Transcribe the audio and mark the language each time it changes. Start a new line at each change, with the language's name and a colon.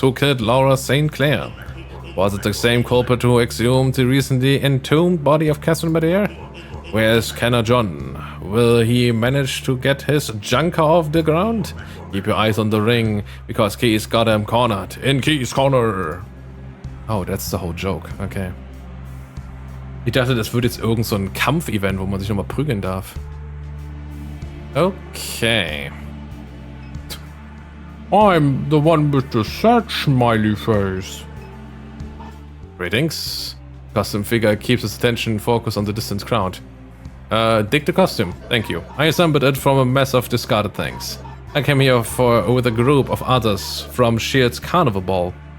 English: Who killed Laura St. Clair? Was it the same culprit who exhumed the recently entombed body of Catherine Madeira? Where is Kenner John? Will he manage to get his junker off the ground? Keep your eyes on the ring, because Keys got him cornered. In Keys' corner! Oh, that's the whole joke. Okay.
German: Ich dachte, das wird jetzt irgend so ein Kampf-Event, wo man sich nochmal prügeln darf. Okay.
English: I'm the one with the sad smiley face. Greetings. Costume figure keeps his attention focused on the distant crowd. Dig the costume, thank you. I assembled it from a mess of discarded things. I came here with a group of others from Shield's Carnival Ball.